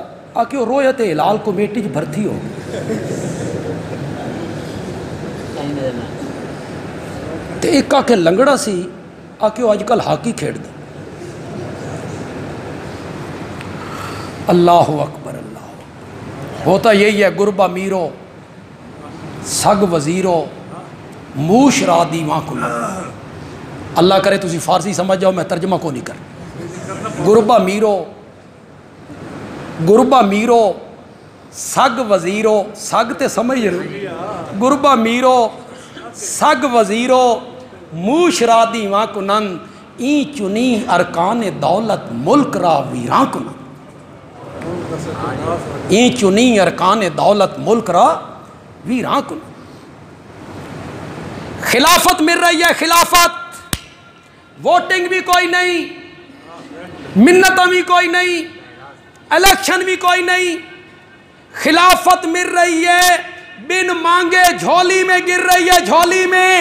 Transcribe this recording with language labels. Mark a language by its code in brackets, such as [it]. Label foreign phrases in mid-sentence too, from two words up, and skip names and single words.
[pa] آ کے رویت ہلال کمیٹی بھرتی ہو۔ تے ایک آ کے لنگڑا سی، آ کے اج کل ہاکی کھیڑ دے۔ [ar] اللہ اکبر، اللہ اکبر۔ [ur] ہوتا یہی ہے، [fa] گربا میرو سگ وزیرو موش را دیواں کو لگ۔ [pa] اللہ کرے تسی فارسی سمجھ جاؤ، میں ترجمہ کو نہیں کر۔ [fa] گربا میرو سگ وزیرو، [pa] سگ تے سمجھ رہے، [fa] گربا میرو سگ وزیرو موش را دیواں کنن، این چنی ارکان دولت ملک را ویراں کنن، این چنی ارکان دولت ملک را ویراں کنن۔ [ur] خلافت مل رہی ہے، خلافت، ووٹنگ بھی کوئی نہیں، منتیں بھی کوئی نہیں، الیکشن بھی کوئی نہیں، خلافت مل رہی ہے، بن مانگے جھولی میں گر رہی ہے، جھولی میں۔